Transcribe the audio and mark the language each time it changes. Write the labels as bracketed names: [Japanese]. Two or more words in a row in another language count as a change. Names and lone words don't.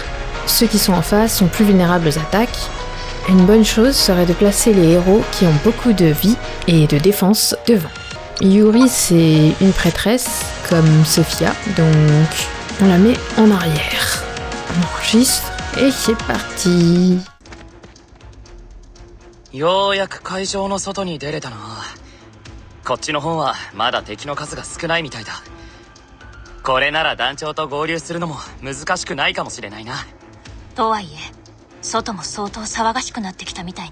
[French] Ceux qui sont en face sont plus vulnérables aux attaques. Une bonne chose serait de placer les héros qui ont beaucoup de vie et de défense devant. Yuri, c'est une prêtresse, comme Sophia, donc on la met en arrière. On enregistre et c'est parti. [Japanese] ようやく会場の外に出れたな。こっちの方はまだ敵の数が少ないみたいだ。これなら団長と合流するのも難しくないかもしれないな。とはいえ外も相当騒がしくなってきたみたいね。